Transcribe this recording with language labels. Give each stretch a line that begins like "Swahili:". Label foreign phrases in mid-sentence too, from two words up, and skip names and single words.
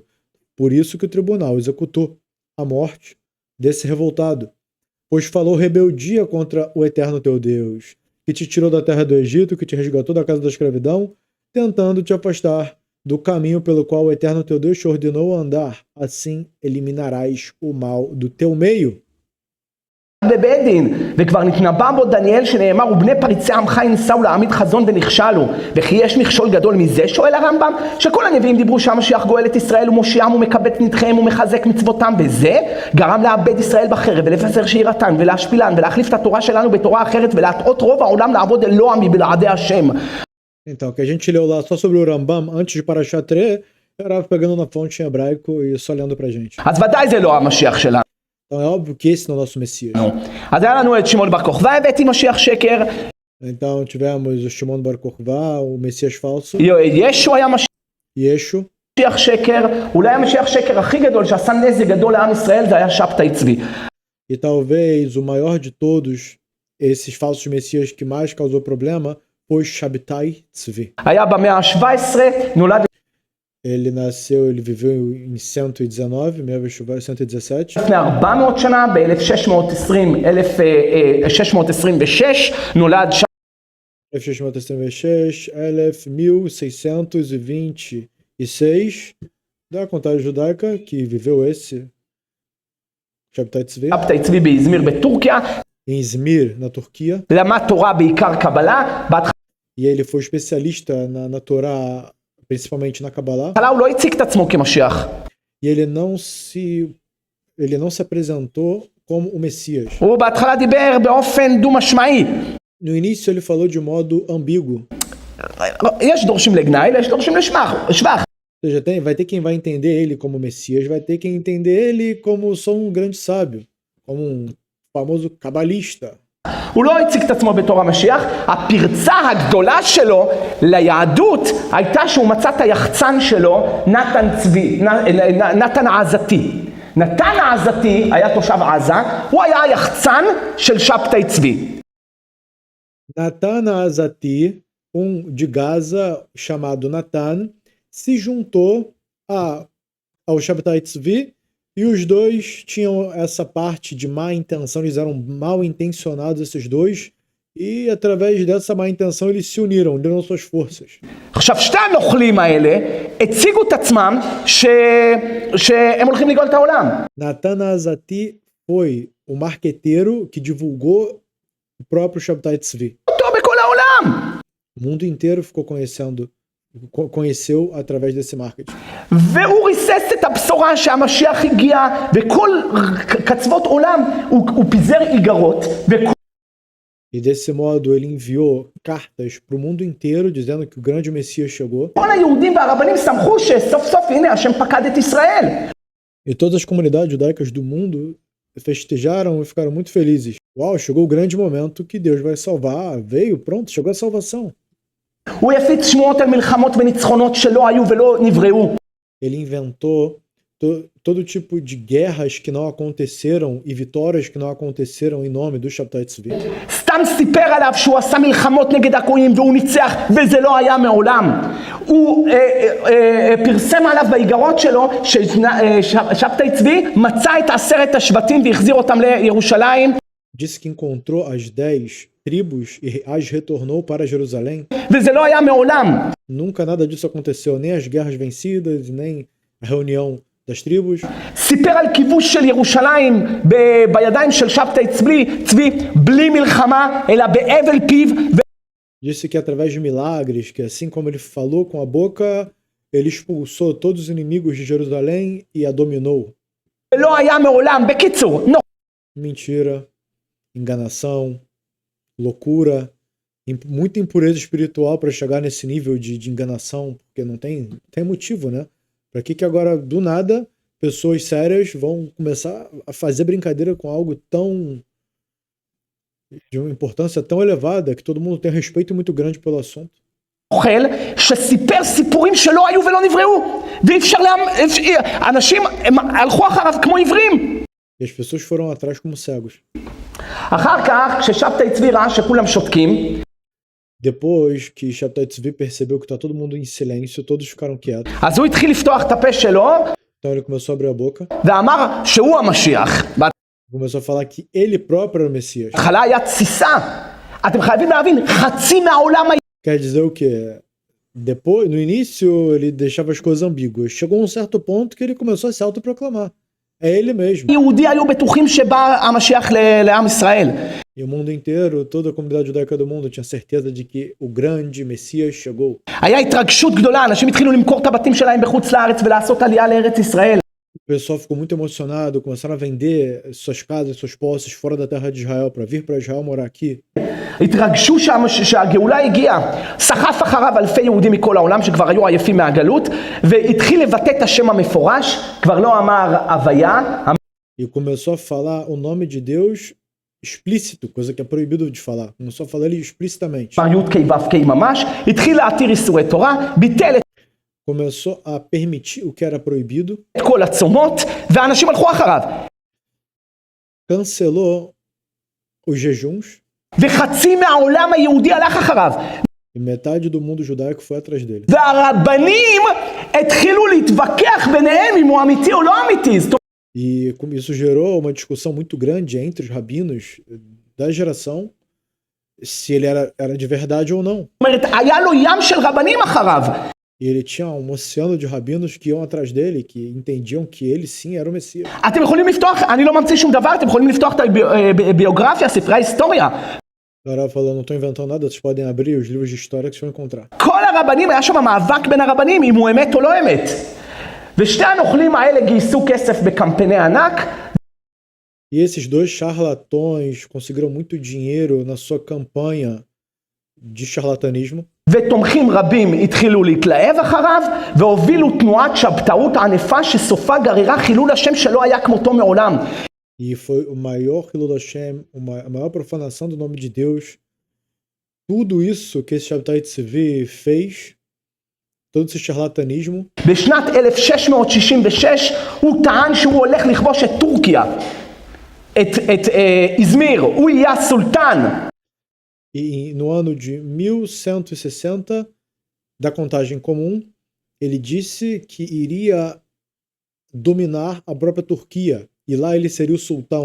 Portuguese: Por isso que o tribunal executou a morte desse revoltado. Pois falou rebeldia contra o eterno teu Deus, que te tirou da terra do Egito, que te resgatou da casa da escravidão, tentando te afastar do caminho pelo qual o eterno teu Deus te ordenou andar. Assim eliminarás o mal do teu meio.
Hebrew: בבית דין, וכבר נתנבא בו דניאל שנאמר ובני פריצי עמך ינסו להעמיד חזון ונכשלו וכי יש מכשול גדול מזה, שואל הרמב"ם, שכל הנביאים דיברו שהמשיח גואל את ישראל ומושיעם ומקבץ נדחיהם ומחזק מצוותם, וזה גרם לאבד ישראל בחרב ולפזר שירתן ולהשפילן ולהחליף את התורה שלנו בתורה אחרת ולהטעות רוב העולם לעבוד אלוה מבלעדי השם.
Portuguese: Então, que a gente leu lá só sobre o Rambam antes de Parashat Re'eh, era pegando na fonte em hebraico e só lendo pra gente.
Hebrew: אז ודאי זה לא המשיח שלנו.
Portuguese: Então é óbvio que esse não é o nosso Messias.
Hebrew: אז היה לנו את שמעון בר כוכבא, הבאתי משיח שקר.
Portuguese: Então tivemos o Shimon Bar Kokhba, o Messias falso.
Hebrew: ישו היה משיח. Yeshu. משיח שקר, אולי המשיח שקר הכי גדול שעשה נזק גדול לעם ישראל זה היה שבתאי צבי.
Portuguese: E talvez o maior de todos esses falsos messias que mais causou problema foi Shabtai Tzvi.
Hebrew: היה במאה ה-17, נולד
Portuguese: Ele viveu em 119, 117.
Hebrew: לפני 400 שנה, ב-1626 נולד
Portuguese: 1626, 1626, da contagem judaica que viveu esse Shabtai Tzvi.
Hebrew: שבתאי צבי באזמיר בטורקיה,
Portuguese: Em Izmir, na Turquia.
Hebrew: למד תורה בעיקר קבלה, בהתחלה
Portuguese: E ele foi especialista na Torá, principalmente na Kabbalah.
Hebrew: הוא לא הציג את עצמו כמשיח.
Portuguese: E ele não se apresentou como o Messias.
Hebrew: הוא בהתחלה דיבר באופן דו-משמעי.
Portuguese: No início ele falou de modo ambíguo.
Hebrew: יש דורשים לגנאי, יש דורשים לשבח.
Portuguese: Ou seja, vai ter quem vai entender ele como Messias, vai ter quem entender ele como só um grande sábio, como um famoso cabalista.
Hebrew: הוא לא הציג את עצמו בתור המשיח. הפרצה הגדולה שלו ליהדות הייתה שהוא מצא את היחצן שלו, נתן העזתי. נתן העזתי היה תושב עזה, הוא היה היחצן של שבתאי צבי.
Portuguese: Natan Azati, de Gaza chamado Natan, se juntou ao Shabtai Tzvi e os dois tinham essa parte de má intenção, eles eram mal intencionados esses dois e através dessa má intenção eles se uniram suas forças.
Hebrew: עכשיו שתי הנוכלים האלה הציגו את עצמם שהם הולכים לגאול את העולם.
Portuguese: Natan Azati foi o marqueteiro que divulgou o próprio Shabtai Tzvi.
Hebrew: אותו בכל העולם.
Portuguese: O mundo inteiro conheceu através desse marketing.
Hebrew: והוא ריסס את הבשורה שהמשיח הגיע, וכל קצוות עולם הוא פיזר איגרות,
Portuguese: E desse modo ele enviou cartas para o mundo inteiro dizendo que o grande Messias chegou.
Hebrew: כל היהודים והרבנים שמחו שסוף סוף הנה השם פקד את ישראל.
Portuguese: E todas as comunidades judaicas do mundo festejaram e ficaram muito felizes. Uau, chegou o grande momento que Deus vai salvar. Veio, pronto, chegou a salvação.
Hebrew: הוא יפיץ שמועות על מלחמות וניצחונות שלא היו ולא נבראו.
Portuguese: Ele inventou todo tipo de guerras que não aconteceram e vitórias que não aconteceram em nome do Shabtai Tzvi.
Hebrew: סתם סיפר עליו שהוא עשה מלחמות נגד הגויים והוא ניצח, וזה לא היה מעולם. הוא פרסם עליו באיגרות שלו ששבתאי צבי מצא את 10 השבטים והחזיר אותם לירושלים.
Portuguese: Disse que encontrou as 10 tribos e as retornou para Jerusalém.
Hebrew: וזה לא היה מעולם.
Portuguese: Nunca nada disso aconteceu, nem as guerras vencidas, nem a reunião das tribos.
Hebrew: סיפר על כיבוש של ירושלים בידיים של שבתאי צבי בלי מלחמה אלא באבל פיו.
Portuguese: Disse que através de milagres, que assim como ele falou com a boca, ele expulsou todos os inimigos de Jerusalém e a dominou.
Hebrew: לא היה מעולם. בקיצור,
Portuguese: Mentira, enganação, loucura, muita impureza espiritual para chegar nesse nível de enganação, porque não tem motivo, né? Para que agora, do nada, pessoas sérias vão começar a fazer brincadeira com algo de uma importância tão elevada que todo mundo tem um respeito muito grande pelo assunto.
Hebrew: אוכל שסיפר סיפורים שלא היו ולא נבראו, ואי אפשר אנשים הלכו אחריו כמו עיוורים.
Portuguese: E as pessoas foram atrás como cegos.
Hebrew: אחר כך, כששבתאי צבי ראה שכולם שותקים,
Portuguese: Depois que Shabtai Tzvi percebeu que está todo mundo em silêncio, todos ficaram quietos.
Hebrew: אז הוא התחיל לפתוח את הפה שלו,
Portuguese: Então ele começou a abrir a boca,
Hebrew: ואמר שהוא המשיח.
Portuguese: começou a falar que ele próprio era o Messias.
Hebrew: בהתחלה היה תסיסה. אתם חייבים להבין, חצי מהעולם היה...
Portuguese: Quer dizer o quê? Depois, no início, ele deixava as coisas ambíguas. Chegou a um certo ponto que ele começou a se autoproclamar. É ele mesmo.
Hebrew: יהודי היו בטוחים שבא המשיח לעם ישראל.
Portuguese: E o mundo inteiro, toda a comunidade judaica do mundo tinha certeza de que o grande Messias chegou.
Hebrew: היה התרגשות גדולה, אנשים התחילו למכור את הבתים שלהם בחוץ לארץ ולעשות עלייה לארץ ישראל.
Portuguese: O pessoal ficou muito emocionado, começaram a vender suas casas, suas posses fora da terra de Israel para vir para Israel morar aqui.
Hebrew: התרגשו שהגאולה הגיעה, סחף אחריו אלפי יהודים מכל העולם שכבר היו עייפים מהגלות, והתחיל לבטא את השם המפורש, כבר לא אמר הוויה.
Portuguese: E começou a falar o nome de Deus explícito, coisa que é proibido de falar. Começou a falar ele explicitamente.
Hebrew: אמר י' כ' ו' כ' ממש, התחיל להתיר איסורי תורה, ביטל את...
Portuguese: começou a permitir o que era proibido,
Hebrew: את כל הצומות, והאנשים הלכו אחריו.
Portuguese: cancelou os jejuns,
Hebrew: וחצי מהעולם היהודי הלך אחריו.
Portuguese: e metade do mundo judaico foi atrás dele.
Hebrew: והרבנים התחילו להתווכח ביניהם אם הוא אמיתי או לא אמיתי. זאת
Portuguese: E isso gerou uma discussão muito grande entre os rabinos da geração, se ele era de verdade ou não.
Hebrew: אומרת, היה לו ים של רבנים אחריו.
Portuguese: E ele tinha um oceano de rabinos que iam atrás dele, que entendiam que ele sim era o Messias.
Hebrew: אתם יכולים לפתוח, אני לא ממציא שום דבר, אתם יכולים לפתוח את הביוגרפיה, ספרי ההיסטוריה.
Portuguese: O Rav falou, não estou inventando nada, vocês podem abrir os livros de história que vocês vão encontrar.
Hebrew: כל הרבנים, היה שם מאבק בין הרבנים, אם הוא אמת או לא אמת. ושתי הנוכלים האלה גייסו כסף בקמפייני ענק.
Portuguese: E esses dois charlatões conseguiram muito dinheiro na sua campanha de charlatanismo.
Hebrew: ותומכים רבים התחילו להתלהב אחריו, והובילו תנועת שבתאות ענפה שסופה גררה חילול השם שלא היה כמותו מעולם.
Portuguese: E foi o maior
Hebrew: חילול השם,
Portuguese: a maior profanação do nome de Deus. Tudo isso que esse Shabtai Tzvi fez, todo esse charlatanismo,
Hebrew: בשנת 1666 הוא טען שהוא הולך לכבוש את טורקיה, את איזמיר, הוא יהיה הסולטן.
Portuguese: e no ano de 1160, da contagem comum, ele disse que iria dominar a própria Turquia, e lá ele seria o sultão.